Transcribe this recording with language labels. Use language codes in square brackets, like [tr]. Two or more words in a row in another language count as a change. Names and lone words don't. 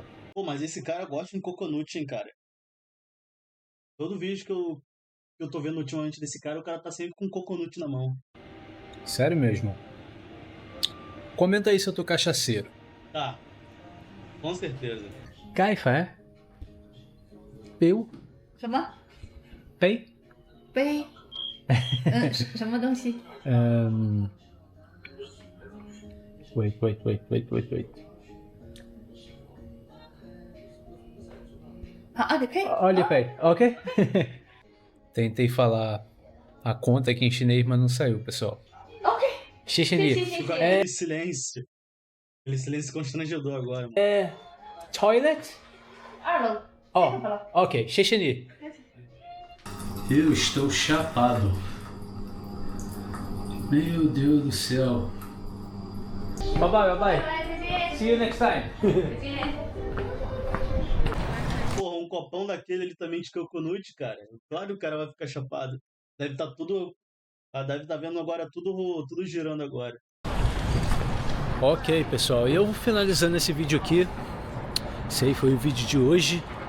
[pt] Pô, mas esse cara gosta de coconut, hein, cara. Todo vídeo que eu tô vendo ultimamente desse cara, o cara tá sempre com coconut na mão. Sério mesmo? Comenta aí se eu tô cachaceiro. Tá. Com certeza. Caifa, Peu? [zh] 什么？ Pei? 杯？什么东西？ [en] Wait. Alipay? Alipay, ok? [pt] Tentei falar a conta aqui em chinês, mas não saiu, pessoal. Ok. [zh] Xixi. [pt] Ficou aquele silêncio. Aquele silêncio constrangedor agora. Mano. [en] Toilet? [zh] 2楼。 [pt] Oh, ok. Xixi. Eu estou chapado. Meu Deus do céu. [en] Bye. See you next time. [pt] Porra, um copão daquele ali também de coconut, cara. Claro que o cara vai ficar chapado. Deve estar tudo... Deve estar vendo agora tudo girando agora. Ok, pessoal. Eu vou finalizando esse vídeo aqui. Esse aí foi o vídeo de hoje.